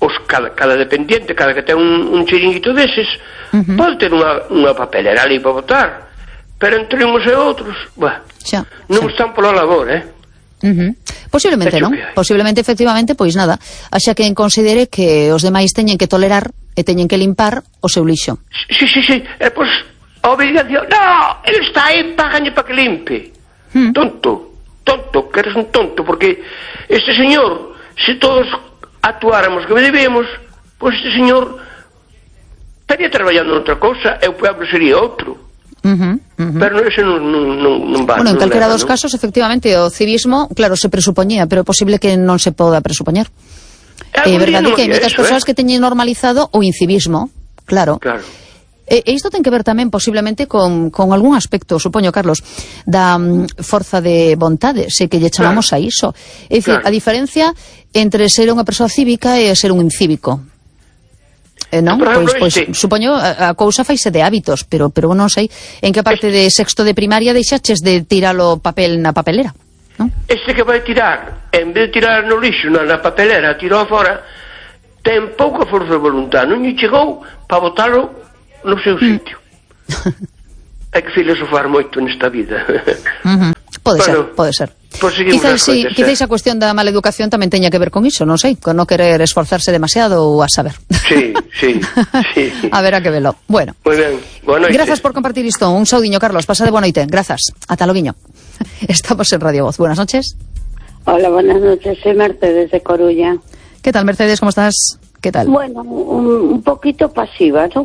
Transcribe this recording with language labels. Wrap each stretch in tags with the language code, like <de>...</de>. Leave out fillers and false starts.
<gl>Cada dependiente, cada que ten un chiringuito deses, pode ter unha papelera ali para votar, pero entre unos e outros, non están pola labor, Posiblemente, non? Posiblemente, efectivamente, pois nada, axa que considere que os demais teñen que tolerar e teñen que limpar o seu lixo. Sí. Pois, a obligación... No, ele está aí, págane para que limpe. Tonto, que eres un tonto, porque este señor, se todos actuáramos como debemos, pois este señor estaría traballando en outra cosa, e o pobre sería outro. Pero ese non va. Bueno, en calquera dos casos, efectivamente, o civismo, claro, se presupoñía, pero é posible que non se poda presupoñar. É verdade que hai moitas persoas que teñen normalizado o incivismo, claro. E isto ten que ver tamén posiblemente con algún aspecto, supoño, Carlos, da forza de vontade, se que lle chamamos a iso. É dicir, a diferencia entre ser unha persoa cívica e ser un incívico. Non? Pois, supoño, a cousa faise de hábitos, pero non sei en que parte de sexto de primaria deixaches de tirar o papel na papelera. Este que vai tirar, en vez de tirar no lixo, na papelera, tirou afora, ten pouca forza de voluntad. Non lle chegou para botarlo no seu sitio. Hai que filosofar moito nesta vida. Pode ser. Quizá esa cuestión da mala educación tamén teña que ver con iso, non sei, con non querer esforzarse demasiado ou a saber. Sí. A ver a que velo. Bueno.</gl> <es>Muy bien. Buenas noches.</es> <gl>Gracias por compartir isto. Un saudiño, Carlos. Pasa de boa noite. Gracias. Ata loguiño. Estamos en Radio Voz.</gl> <es>Buenas noches. Hola, buenas noches. Soy Mercedes de Coruña. ¿Qué tal, Mercedes? ¿Cómo estás? ¿Qué tal? Bueno, un poquito pasiva, ¿no?</es>